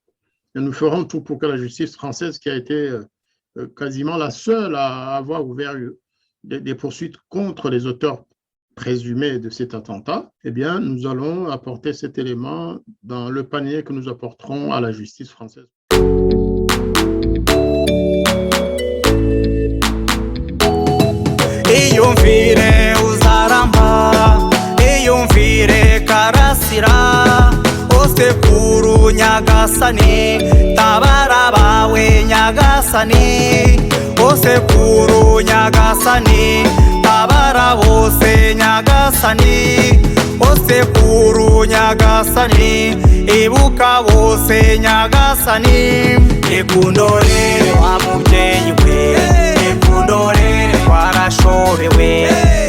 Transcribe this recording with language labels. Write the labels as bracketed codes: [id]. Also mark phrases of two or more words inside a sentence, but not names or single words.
[fr] Et nous ferons tout pour que la justice française, qui a été quasiment la seule à avoir ouvert des poursuites contre les auteurs présumés de cet attentat, eh bien, nous allons apporter cet élément dans le panier que nous apporterons à la justice française. [rw] iyumvire uzaramba iyumvire karasira osekuru nyagasani tabara bawe nyagasani osekuru nyagasani tabara bose nyagasani osekuru nyagasani ibuka bose nyagasani ikundorere wa mubyeyi we ikundorere twarashobewe